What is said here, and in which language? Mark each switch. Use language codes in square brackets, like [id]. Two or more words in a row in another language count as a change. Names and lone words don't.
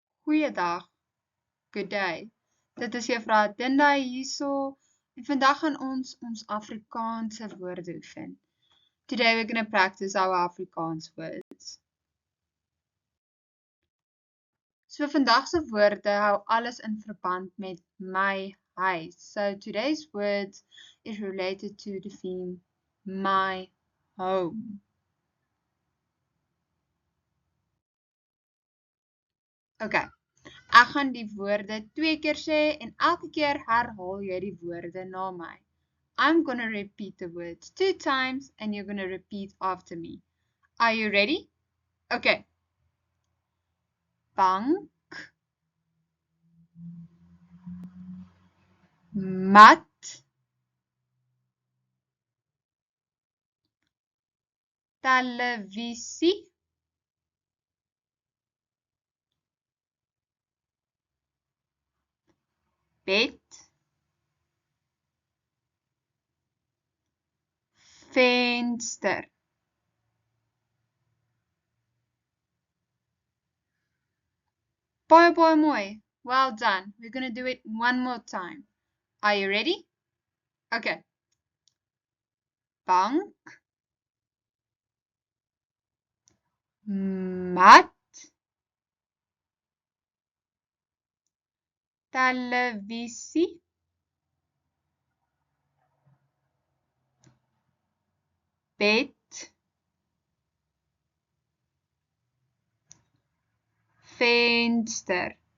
[af] Goeiedag, [en] good day. [af] Dit is juffrou Dinda hierso en vandag gaan ons Afrikaanse woorde oefen. [en] Today we're going to practice our Afrikaans words. [af] So vandag se woorde hou alles in verband met my huis. [en] So today's words is related to the theme my home. Okay. [af] Ek gaan die woorde 2 keer sê en elke keer herhaal jy die woorde na my. [en] I'm going to repeat the words 2 times and you're going to repeat after me. Are you ready? Okay. [af] Bank, mat, televisie, bed, venster. Baie mooi. [en] Well done. We're going to do it one more time. Are you ready? Okay. [af] Bank, mat, televisie, bed, venster.